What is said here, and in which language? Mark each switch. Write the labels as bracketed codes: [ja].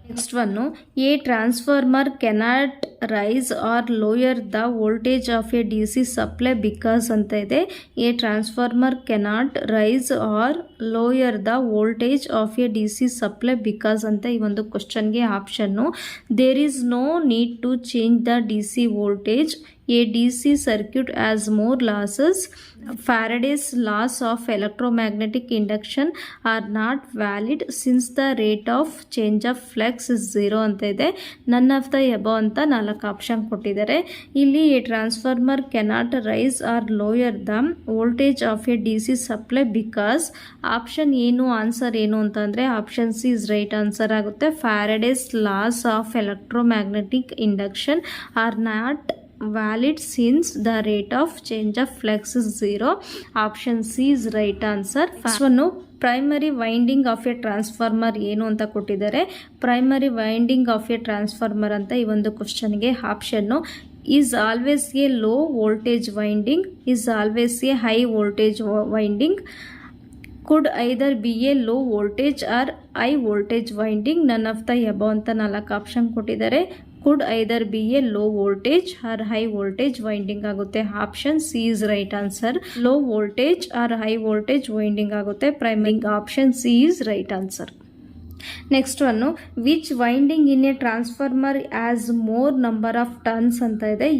[en] next one, a transformer cannot raise or lower the voltage of a D C supply because [kn] ಅಂತ ಇದೆ. [en] a transformer cannot raise or lower the voltage of a D C supply because [kn] ಅಂತ ಈ ಒಂದು ಕ್ವಶನ್ಗೆ option [en] There is no need to change the D C voltage. A DC circuit has more losses. Faraday's laws of electromagnetic induction are not valid since the rate of change of flux is 0 [kn] ಅಂತ ಇದೆ. [en] none of the above [kn] ಅಂತ 4 option ಕೊಟ್ಟಿದ್ದಾರೆ. [en] ಇಲ್ಲಿ a transformer cannot raise or lower the voltage of a D C supply because [kn] option ಏನು, answer ಏನು ಅಂತಂದರೆ [en] Option C is right answer ಆಗುತ್ತೆ. Faraday's laws of electromagnetic induction are not valid since the rate of change of flux is 0. Option C is right answer. First one, primary winding of a transformer [kn] ಏನು ಅಂತ ಕೊಟ್ಟಿದ್ದಾರೆ. [en] primary winding of a transformer [kn] ಅಂತ ಈ ಒಂದು ಕ್ವಶನ್ಗೆ option [en] Is always a low voltage winding, is always a high voltage winding, could either be a low voltage or high voltage winding. None of the above [kn] ಅಂತ 4 option ಕೊಟ್ಟಿದ್ದಾರೆ. [en] could either be a low voltage or high voltage winding [kn] ಆಗುತ್ತೆ. [en] option C is right answer, low voltage or high voltage winding [kn] ಆಗುತ್ತೆ. [en] Primary option C is right answer. Next one which winding in a transformer has more number of turns [kn] ಅಂತ ಇದೆ.